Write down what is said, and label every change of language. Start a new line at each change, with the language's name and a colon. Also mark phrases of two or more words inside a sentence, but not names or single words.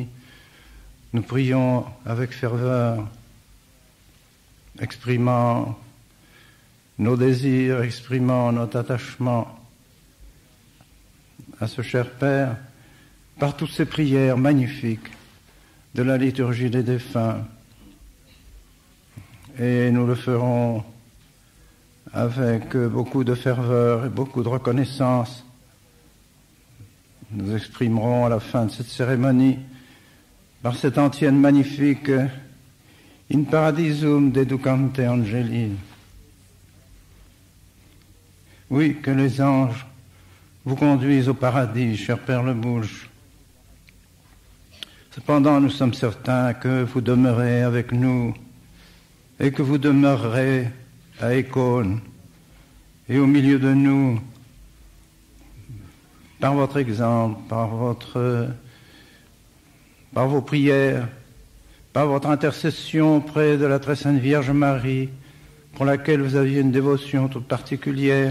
French: Nous prions avec ferveur, exprimant nos désirs, exprimant notre attachement à ce cher Père, par toutes ces prières magnifiques de la liturgie des défunts. Et nous le ferons avec beaucoup de ferveur et beaucoup de reconnaissance. Nous exprimerons à la fin de cette cérémonie, par cette antienne magnifique,
Latin: In paradisum deducante angeli.
French: Oui, que les anges vous conduisent au paradis, cher Père Le Boulge. Cependant, nous sommes certains que vous demeurez avec nous et que vous demeurerez à Écône et au milieu de nous, par votre exemple, par vos prières, par votre intercession auprès de la très sainte Vierge Marie, pour laquelle vous aviez une dévotion toute particulière.